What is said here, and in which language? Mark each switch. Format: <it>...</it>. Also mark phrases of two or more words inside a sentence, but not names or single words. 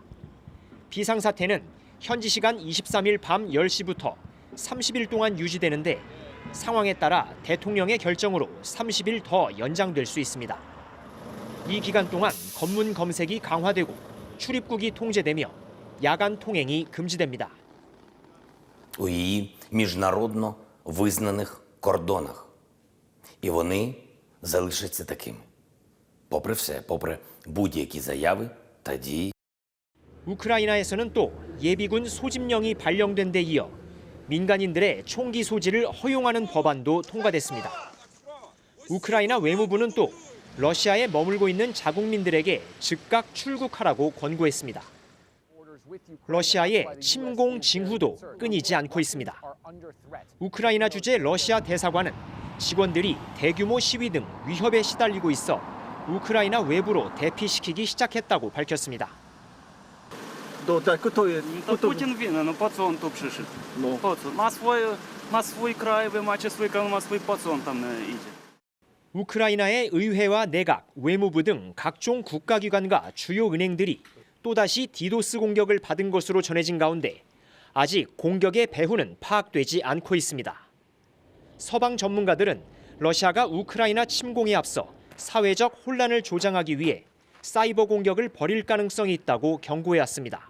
<ko>비상사태는 현지 시간 23일 밤 10시부터 30일 동안 유지되는데 상황에 따라 대통령의 결정으로 30일 더 연장될 수 있습니다. 이 기간 동안 검문 검색이 강화되고 출입국이 통제되며 야간 통행이 금지됩니다.</ko> <uk>у її міжнародно визнаних кордонах. І вони залишаться такими. Попри все, попри будь-які заяви та дії.</uk> <ko>우크라이나에서는 또 예비군 소집령이 발령된 데 이어 민간인들의 총기 소지를 허용하는 법안도 통과됐습니다. 우크라이나 외무부는 또 러시아에 머물고 있는 자국민들에게 즉각 출국하라고 권고했습니다. 러시아의 침공 징후도 끊이지 않고 있습니다. 우크라이나 주재 러시아 대사관은 직원들이 대규모 시위 등 위협에 시달리고 있어 우크라이나 외부로 대피시키기 시작했다고 밝혔습니다.</ko> <uk>Путін він, ну по що він тут пише? Ма свій край, ви маєте свій край, ма свій пацан там іде.</uk> <ko>우크라이나의 의회와 내각, 외무부 등 각종 국가기관과 주요 은행들이 또다시 디도스 공격을 받은 것으로 전해진 가운데 아직 공격의 배후는 파악되지 않고 있습니다. 서방 전문가들은 러시아가 우크라이나 침공에 앞서 사회적 혼란을 조장하기 위해 사이버 공격을 벌일 가능성이 있다고 경고해왔습니다.</ko>